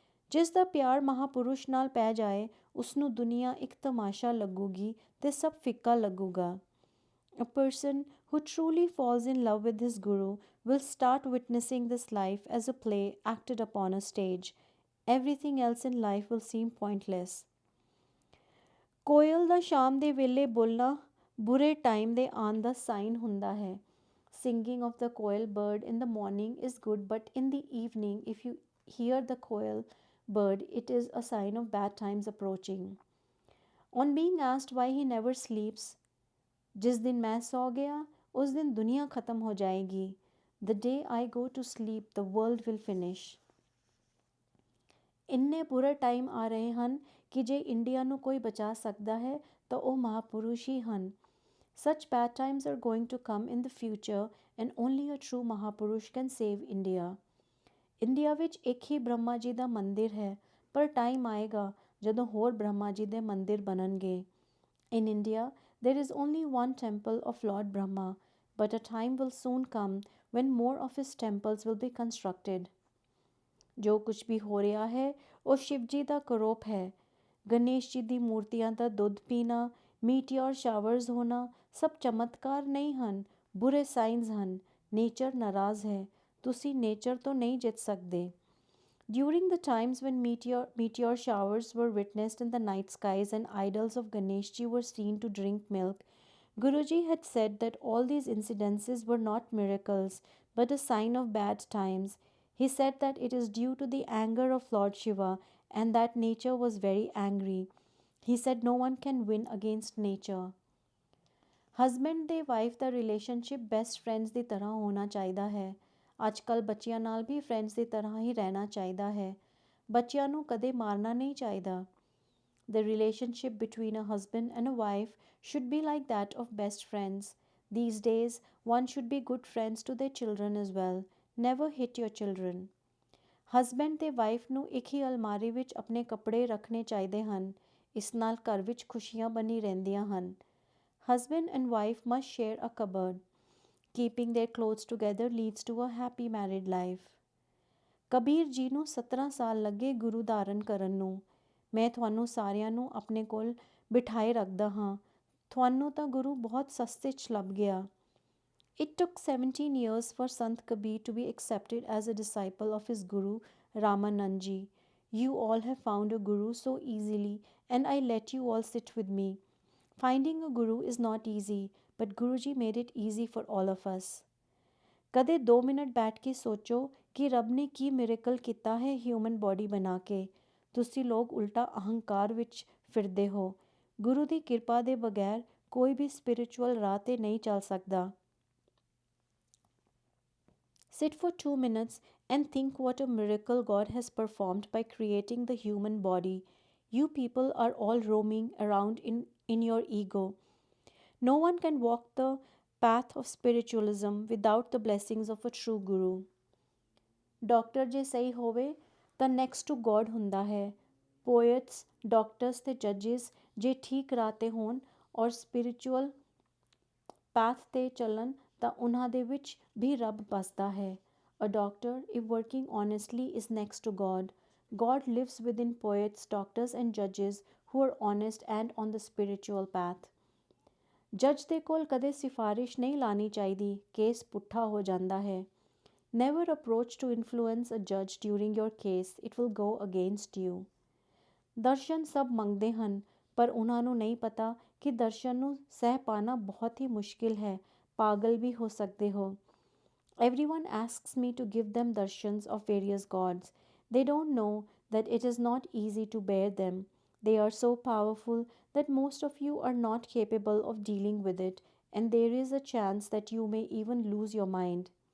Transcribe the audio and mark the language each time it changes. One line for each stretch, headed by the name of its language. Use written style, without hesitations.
Punjabi: ਜਿਸ ਦਾ ਪਿਆਰ ਮਹਾਪੁਰਸ਼ ਨਾਲ ਪੈ ਜਾਏ, ਉਸਨੂੰ ਦੁਨੀਆ ਇੱਕ ਤਮਾਸ਼ਾ ਲੱਗੂਗੀ ਤੇ ਸਭ ਫਿੱਕਾ ਲੱਗੂਗਾ।
English: A person who truly falls in love with his guru will start witnessing this life as a play acted upon a stage. Everything else in life will seem pointless.
Punjabi: ਕੋਇਲ ਦਾ ਸ਼ਾਮ ਦੇ ਵੇਲੇ ਬੋਲਣਾ ਬੁਰੇ ਟਾਈਮ ਦੇ ਆਉਣ ਦਾ ਸਾਈਨ ਹੁੰਦਾ ਹੈ।
English: Singing of the koil bird in the morning is good, but in the evening, if you hear the koil bird, it is a sign of bad times approaching. On being asked why he never sleeps,
Hindi: जिस दिन मैं सो गया उस दिन दुनिया ख़त्म हो जाएगी.
English: The day I go to sleep, the world will finish.
Punjabi: ਇੰਨੇ ਬੁਰੇ ਟਾਈਮ ਆ ਰਹੇ ਹਨ ਕਿ ਜੇ ਇੰਡੀਆ ਨੂੰ ਕੋਈ ਬਚਾ ਸਕਦਾ ਹੈ ਤਾਂ ਉਹ ਮਹਾਪੁਰਸ਼ ਹੀ ਹਨ.
English: Such bad times are going to come in the future and only a true Mahapurush can save India.
Punjabi: India ਵਿੱਚ ਇੱਕ ਹੀ ਬ੍ਰਹਮਾ ਜੀ ਦਾ ਮੰਦਿਰ ਹੈ, ਪਰ ਟਾਈਮ ਆਏਗਾ ਜਦੋਂ ਹੋਰ ਬ੍ਰਹਮਾ ਜੀ ਦੇ ਮੰਦਿਰ ਬਣਨਗੇ.
English: In India, there is only one temple of Lord Brahma, but a time will soon come when more of his temples will be constructed.
Punjabi: ਜੋ ਕੁਝ ਵੀ ਹੋ ਰਿਹਾ ਹੈ ਉਹ ਸ਼ਿਵ ਜੀ ਦਾ ਕਰੋਪ ਹੈ. ਗਣੇਸ਼ ਜੀ ਦੀ ਮੂਰਤੀਆਂ ਦਾ ਦੁੱਧ ਪੀਣਾ, ਮੀਟਿਓਰ ਸ਼ਾਵਰਜ਼ ਹੋਣਾ ਸਭ ਚਮਤਕਾਰ ਨਹੀਂ ਹਨ, ਬੁਰੇ ਸਾਈਨਸ ਹਨ. ਨੇਚਰ ਨਾਰਾਜ਼ ਹੈ, ਤੁਸੀਂ ਨੇਚਰ ਤੋਂ ਨਹੀਂ ਜਿੱਤ ਸਕਦੇ.
English: During the times when meteor showers were witnessed in the night skies and idols of Ganeshji were seen to drink milk, Guruji had said that all these incidences were not miracles but a sign of bad times. He said that it is due to the anger of Lord Shiva and that nature was very angry. He said no one can win against nature.
Punjabi: Husband ਤੇ wife ਦਾ relationship best friends ਦੀ ਤਰ੍ਹਾਂ ਹੋਣਾ ਚਾਹੀਦਾ ਹੈ. ਅੱਜ ਕੱਲ੍ਹ ਬੱਚਿਆਂ ਨਾਲ ਵੀ friends ਦੀ ਤਰ੍ਹਾਂ ਹੀ ਰਹਿਣਾ ਚਾਹੀਦਾ ਹੈ. ਬੱਚਿਆਂ ਨੂੰ ਕਦੇ ਮਾਰਨਾ ਨਹੀਂ ਚਾਹੀਦਾ.
English: The relationship between a husband and a wife should be like that of best friends. These days, one should be good friends to their children as well. Never hit your children.
Punjabi: Husband ਤੇ wife ਨੂੰ ਇੱਕ ਹੀ ਅਲਮਾਰੀ ਵਿੱਚ ਆਪਣੇ ਕੱਪੜੇ ਰੱਖਣੇ ਚਾਹੀਦੇ ਹਨ. ਇਸ ਨਾਲ ਘਰ ਵਿੱਚ ਖੁਸ਼ੀਆਂ ਬਣੀ ਰਹਿੰਦੀਆਂ ਹਨ.
English: Husband and wife must share a cupboard. Keeping their clothes together leads to a happy married life.
Punjabi: Kabir ji ਨੂੰ 17 ਸਾਲ ਲੱਗੇ ਗੁਰੂ ਧਾਰਨ ਕਰਨ ਨੂੰ. ਮੈਂ ਤੁਹਾਨੂੰ ਸਾਰਿਆਂ ਨੂੰ ਆਪਣੇ ਕੋਲ ਬਿਠਾਏ ਰੱਖਦਾ ਹਾਂ. ਤੁਹਾਨੂੰ ਤਾਂ ਗੁਰੂ ਬਹੁਤ ਸਸਤੇ 'ਚ ਲੱਭ ਗਿਆ.
English: It took 17 years for Sant Kabir to be accepted as a disciple of his guru Ramanand Ji. You all have found a guru so easily and I let you all sit with me. Finding a guru is not easy, but Guruji made it easy for all of us.
Punjabi: ਕਦੇ 2 minute ਬੈਠ ਕੇ ਸੋਚੋ ਕਿ ਰੱਬ ਨੇ ਕੀ miracle ਕੀਤਾ ਹੈ human body ਬਣਾ ਕੇ। ਤੁਸੀਂ ਲੋਕ ਉਲਟਾ ਅਹੰਕਾਰ ਵਿੱਚ ਫਿਰਦੇ ਹੋ। ਗੁਰੂ ਦੀ ਕਿਰਪਾ ਦੇ ਬਗੈਰ ਕੋਈ ਵੀ ਸਪਿਰਿਚੁਅਲ ਰਾਹ 'ਤੇ ਨਹੀਂ ਚੱਲ ਸਕਦਾ।
English: Sit for 2 minutes and think what a miracle God has performed by creating the human body. You people are all roaming around in your ego. No one can walk the path of spiritualism without the blessings of a true guru.
Punjabi: Doctor ਜੇ ਸਹੀ ਹੋਵੇ ਤਾਂ next to God ਹੁੰਦਾ ਹੈ। Poets, doctors ਤੇ ਜੱਜਿਸ ਜੇ ਠੀਕ ਰਾਹ 'ਤੇ ਹੋਣ ਔਰ ਸਪਿਰਿਚੁਅਲ ਪਾਥ 'ਤੇ ਚੱਲਣ ਤਾਂ ਉਹਨਾਂ ਦੇ ਵਿੱਚ ਵੀ ਰੱਬ ਬਸਦਾ ਹੈ।
English: A doctor if working honestly is next to God. God lives within poets, doctors and judges who are honest and on the spiritual path.
Punjabi: ਜੱਜ ਦੇ ਕੋਲ ਕਦੇ ਸਿਫਾਰਿਸ਼ ਨਹੀਂ ਲਾਣੀ ਚਾਹੀਦੀ, ਕੇਸ ਪੁੱਠਾ ਹੋ ਜਾਂਦਾ ਹੈ।
English: Never approach to influence a judge during your case, it will go against you.
Punjabi: ਦਰਸ਼ਨ ਸਭ ਮੰਗਦੇ ਹਨ, ਪਰ ਉਹਨਾਂ ਨੂੰ ਨਹੀਂ ਪਤਾ ਕਿ ਦਰਸ਼ਨ ਨੂੰ ਸਹਿ ਪਾਣਾ ਬਹੁਤ ਹੀ ਮੁਸ਼ਕਿਲ ਹੈ, ਪਾਗਲ ਵੀ ਹੋ ਸਕਦੇ ਹੋ।
English: Everyone asks me to give them darshans of various gods. They don't know that it is not easy to bear them. They are so powerful that most of you are not capable of dealing with it, and there is a chance that you may even lose your mind.